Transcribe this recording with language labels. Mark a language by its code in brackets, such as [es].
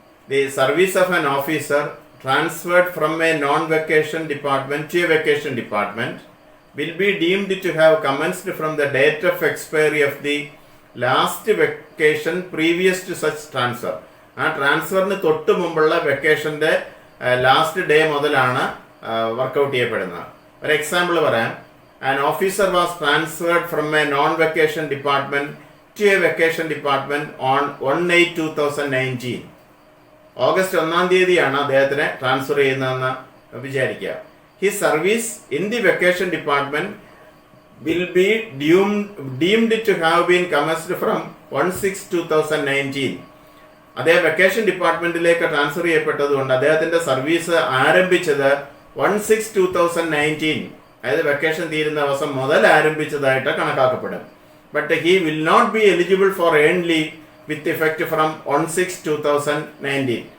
[en] The service of an officer transferred from a non vacation department to a vacation department will be deemed to have commenced from the date of expiry of the last vacation previous to such transfer. [ml] ആ ട്രാൻസ്ഫറിന് തൊട്ട് മുമ്പുള്ള വെക്കേഷന്റെ last day മുതലാണ് workout ചെയ്യപ്പെടുന്നത്. ഒരു example പറയാം. [en] An officer was transferred from a non-vacation department to a vacation department on 1/8/2019. [ml] August 1 അദ്ദേഹത്തിനെ transfer ചെയ്യുന്നതെന്ന് വിചാരിക്കുക. [en] His service in the vacation department will be deemed to have been commenced from 1/6/2019. [ml] അദ്ദേഹം vacation ഡിപ്പാർട്ട്മെന്റിലേക്ക് transfer ചെയ്യപ്പെട്ടതുകൊണ്ട് അദ്ദേഹത്തിന്റെ service ആരംഭിച്ചത് 1/6/2019, അതായത് vacation തീരുന്ന ദിവസം മുതൽ ആരംഭിച്ചതായിട്ട് കണക്കാക്കപ്പെടും. [en] But he will not be eligible for earn leave with effect from 1/6/2019.